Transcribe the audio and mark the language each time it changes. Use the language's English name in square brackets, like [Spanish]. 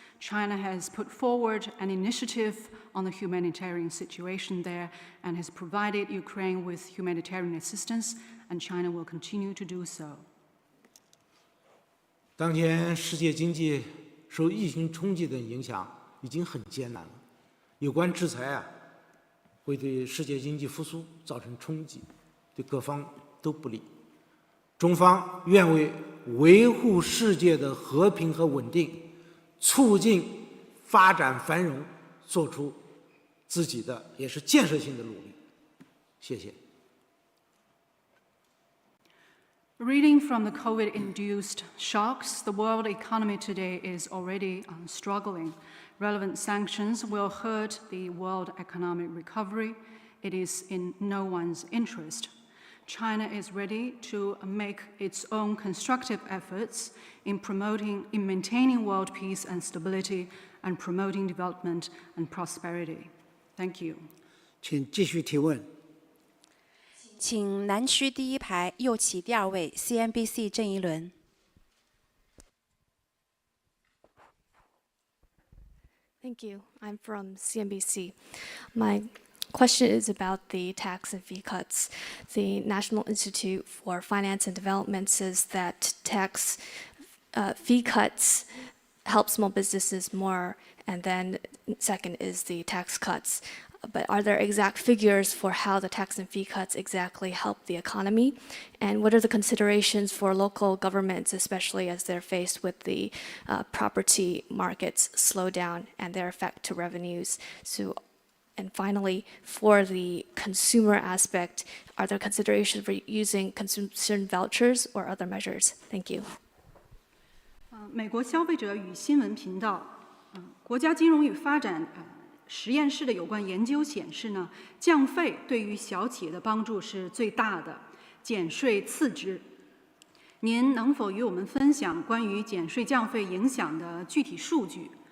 [English] China has put forward an initiative on the humanitarian situation there and has provided Ukraine with humanitarian assistance, and China will continue to do so. [Chinese] 当前世界经济受疫情冲击的影响已经很艰难了，有关制裁会对世界经济复苏造成冲击，对各方都不利。中方愿为维护世界的和平和稳定，促进发展繁荣，做出自己的也是建设性的努力。谢谢。 [English] Reading from the COVID-induced shocks, the world economy today is already struggling. Relevant sanctions will hurt the world economic recovery. It is in no one's interest. China is ready to make its own constructive efforts in maintaining world peace and stability and promoting development and prosperity. Thank you. [Chinese] 请继续提问。请南区第一排右起第二位 CNBC 郑一伦。 [English] Thank you. I'm from CNBC. My question is about the tax and fee cuts. The National Institute for Finance and Development says that tax fee cuts help small businesses more, and then second is the tax cuts. But are there exact figures for how the tax and fee cuts exactly help the economy? And what are the considerations for local governments, especially as they're faced with the property markets slowdown and their effect to revenues? And finally, for the consumer aspect, are there considerations for using consumption vouchers or other measures? Thank you. [Chinese] 美国消费者与新闻频道，国家金融与发展实验室的有关研究显示呢，降费对于小企业的帮助是最大的，减税次之。您能否与我们分享关于减税降费影响的具体数据？